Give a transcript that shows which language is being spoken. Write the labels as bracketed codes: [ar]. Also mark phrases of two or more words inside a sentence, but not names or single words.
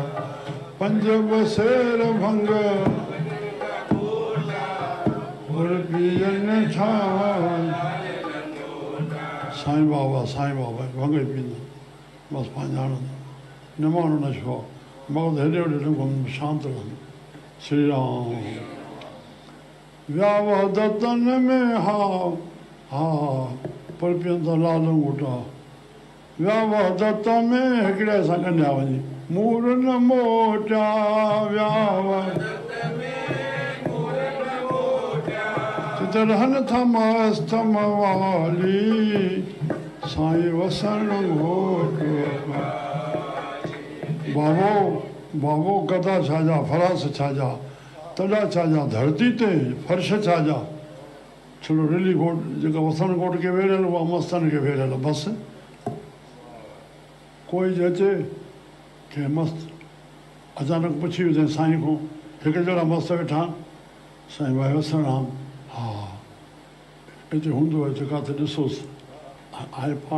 [sd] पंज बसेर भंग पुर पीअनि था। साईं बाबा भंग ई पीअंदा, बसि पंहिंजा हणंदा, न माण्हू न छो मगरि हेॾे होॾे न घुमंदो, शांति रहंदो। श्री राम। व्याव दतन में हा पर पीअनि था लाल लंगोटा। व्याव दत में हिकिड़े सां कन्या वञी मूर न मोटिया। व्याव रहनि था मस्त मवाली, साईं वसण घोट। बाबो गदा छाजा, फरास छाजा, तॾा छाजा, धरती ते फर्श छाजा। छड़ो रेली घोट जेका वसण घोट खे वेरियल उहा मस्तनि खे वेरियल। बसि कोई अचे के मस्त अचानक पुछी वियो साईं खां, हिकु जहिड़ा मस्त वेठा आहिनि। साईं भाई वसण राम, हा हिते हूंदो आहे, काथे ॾिसोसि आहे पाण।